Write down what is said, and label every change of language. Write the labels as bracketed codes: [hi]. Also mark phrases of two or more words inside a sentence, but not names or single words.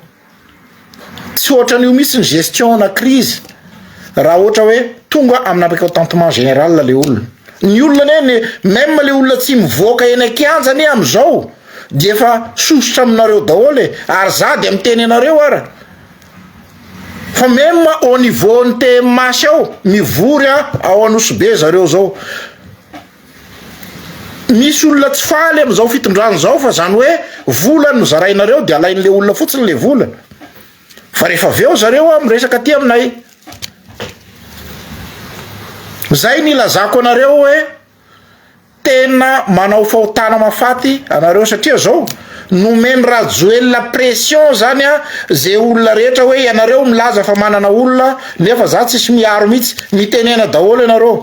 [mg] Tsy ohatran'io misy ny gestion na crise raha ohatra hoe tonga amina [fr] mécontentement général [mg] le olona. Ny olona même le olona tsy mivoaka eny an-kianjany am'izao dia efa sosotra aminareo daholo ary za de miteny anareo ara. Fa même [fr] au niveau [mg] ny TMH ao mivory ao Anosibe zareo zao. Misy olona tsy faly am'izao fitondrano zao fa zany hoe vola no zarainareo de alain'le olona fotsiny le vola. Fa rehefa aveo zareo miresaka aty aminay. Zay nilazako anareo hoe tena manao fahotana mafaty anareo satria zao nomeny Rajoel [fr] la pression [mg] zany zay olona rehetra hoe ianareo milaza fa manana olona nefa za tsisy miaro mihitsy mitenena daholo ianareo.